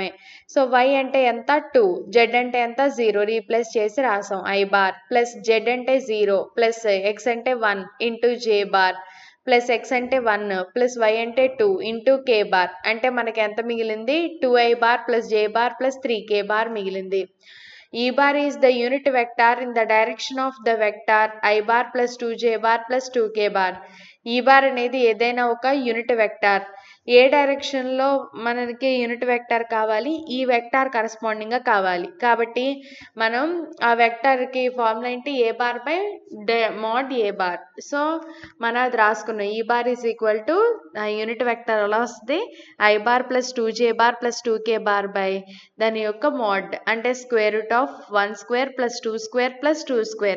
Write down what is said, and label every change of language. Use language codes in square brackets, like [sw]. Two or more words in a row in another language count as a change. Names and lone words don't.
[te] సో వై అంటే ఎంత? 2, జెడ్ అంటే ఎంత? 0, రీప్లేస్ చేసి రాసాం. [en] I bar plus z అంటే 0 plus x అంటే 1 into j bar plus x అంటే 1 plus y అంటే 2 into k bar. [te] అంటే మనకి ఎంత మిగిలింది? [en] 2i bar plus j bar plus 3k bar [te] మిగిలింది. [en] E bar is the unit vector in the direction of the vector I bar plus 2j bar plus 2k bar. E bar [te] అనేది ఏదైనా ఒక [en] unit vector. [te] ఏ డైరెక్షన్లో మనకి [en] unit vector [te] కావాలి, ఈ [en] vector correspondingly [te] కావాలి. కాబట్టి మనం ఆ [en] vectorకి formula [te] ఏంటి, [en] a bar by mod a bar. [te] సో మనం అది రాసుకున్నాం. [en] e bar is equal to unit vector [te] అలా వస్తుంది, [en] I bar plus 2j bar plus 2k bar by [te] దాని యొక్క [en] మోడ్ అంటే square root of 1 square plus 2 square plus 2 square.